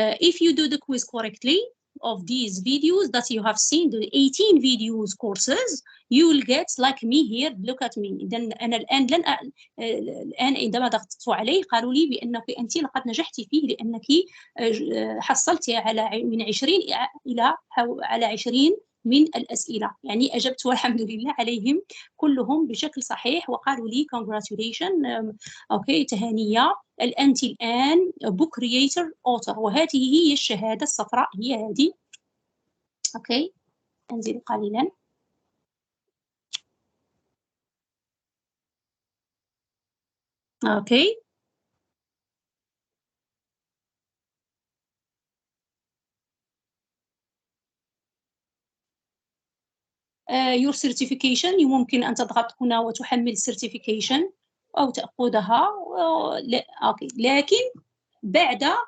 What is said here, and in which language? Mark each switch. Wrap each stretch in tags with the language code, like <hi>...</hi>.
<en>If you do the quiz correctly of these videos that you have seen, the 18 videos courses, you will get like me here. Look at me.</en> <ar>إذا أنا الآن الآن عندما ضغطت عليه قالوا لي بأنك أنت لقد نجحت فيه، لأنك حصلت على من 20 إلى على 20 من الأسئلة. يعني أجبت والحمد لله عليهم كلهم بشكل صحيح، وقالوا لي congratulation. أوكي، تهانية، أنت الآن book creator author. وهذه هي الشهادة الصفراء، هي هذه. أوكي، أنزل قليلا.</ar> <en>Okay, your certification.</en> <ar>يمكن أن تضغط هنا وتحمل certification أو تأخذها. أوكي، لكن بعد</ar>